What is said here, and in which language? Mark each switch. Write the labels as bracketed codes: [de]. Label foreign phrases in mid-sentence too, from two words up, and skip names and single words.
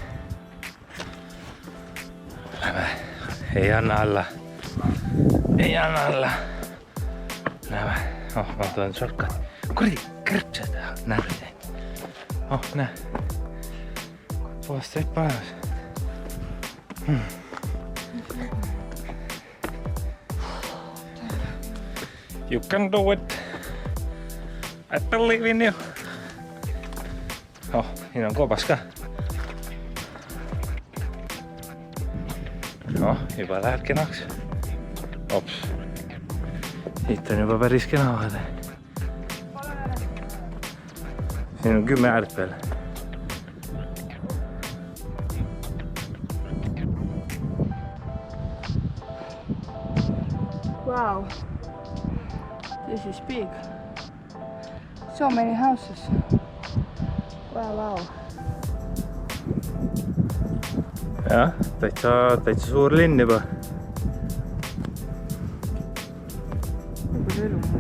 [et] Lähme, ei anna alla. Ei anna alla. Lähme, ma tulen shortcut. Kurdi, kõrpsad, näed. Näe. Puhas trepp olemas. [en] You can do it. I believe in you. [et] Siin on koobas ka. Juba läheb kenaks. Ops. Siit on juba päris kena vaade. Siin on 10 äärt peal. [en] Wow. This is big. So many houses. Wow. [et] Jah, täitsa suur linn juba. Nagu elumaja.